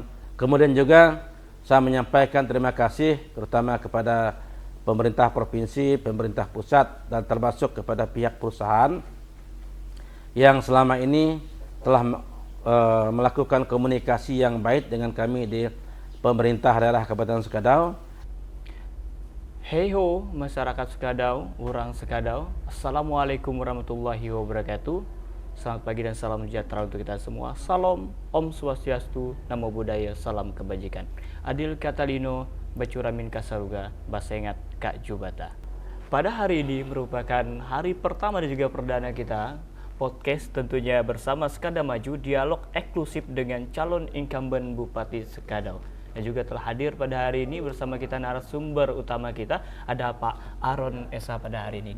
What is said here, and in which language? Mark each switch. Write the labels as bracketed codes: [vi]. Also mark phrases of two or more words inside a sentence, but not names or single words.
[id] Kemudian juga saya menyampaikan terima kasih terutama kepada pemerintah provinsi, pemerintah pusat, dan termasuk kepada pihak perusahaan yang selama ini telah melakukan komunikasi yang baik dengan kami di pemerintah daerah Kabupaten Sekadau. Hey ho, masyarakat Sekadau, orang Sekadau. [ar] السلام عليكم ورحمة الله وبركاته. [id] Selamat pagi dan salam sejahtera untuk kita semua. Salam, [ban] Om Swastiastu, [pi] Namo Buddhaya, [id] salam kebajikan. [knx] Adil Katalino, Bacuramin Kasaruga, Basengat Kak Jubata. [id] Pada hari ini merupakan hari pertama dan juga perdana kita podcast tentunya bersama Sekadau Maju, dialog eksklusif dengan calon incumbent Bupati Sekadau. Dan juga telah hadir pada hari ini bersama kita narasumber utama kita, ada Pak Aron Esa pada hari ini.